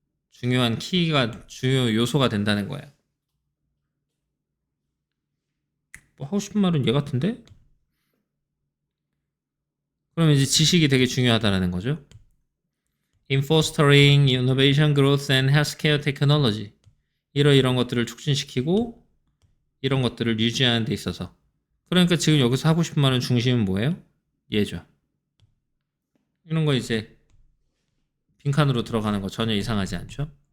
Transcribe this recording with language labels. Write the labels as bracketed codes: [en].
[ko] 중요 요소가 된다는 거예요. 뭐 하고 싶은 말은 얘 같은데? 그러면 이제 지식이 되게 중요하다는 거죠. [en] In fostering innovation, growth and healthcare technology. [ko] 이런 것들을 촉진시키고 이런 것들을 유지하는 데 있어서. 그러니까 지금 여기서 하고 싶은 말은 중심은 뭐예요? 얘죠. 이런 거 이제 빈칸으로 들어가는 거 전혀 이상하지 않죠?